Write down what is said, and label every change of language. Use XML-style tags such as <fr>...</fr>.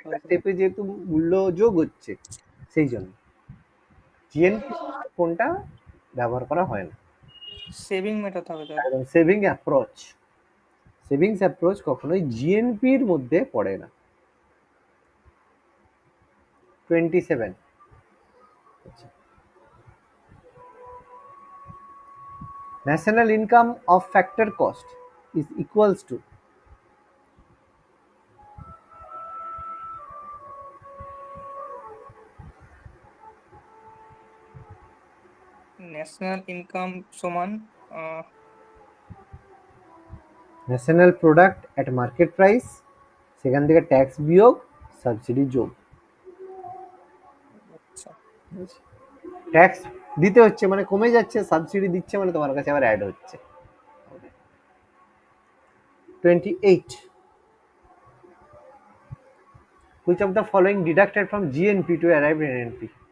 <bn>প্রত্যেকটা স্টেপে যেহেতু মূল্য যোগ হচ্ছে, সেই জন্য জিএনপি কোনটা ব্যবহার করা হয় না। সেভিং মেথড হবে তাহলে। একদম সেভিং অ্যাপ্রোচ, সেভিংস অ্যাপ্রোচ কখনোই জিএনপির মধ্যে পড়ে না।</bn> <en>27, national income of factor cost is equals to,</en> <bn>national income সমান national product at market price, সেখান থেকে ট্যাক্স বিয়োগ সাবসিডি যোগ। আচ্ছা, ট্যাক্স দিতে হচ্ছে মানে কমে যাচ্ছে, সাবসিডি দিচ্ছে মানে তোমার কাছে আবার অ্যাড হচ্ছে।</bn> <en>28, which of the following deducted from GNP to arrive at NNP?</en>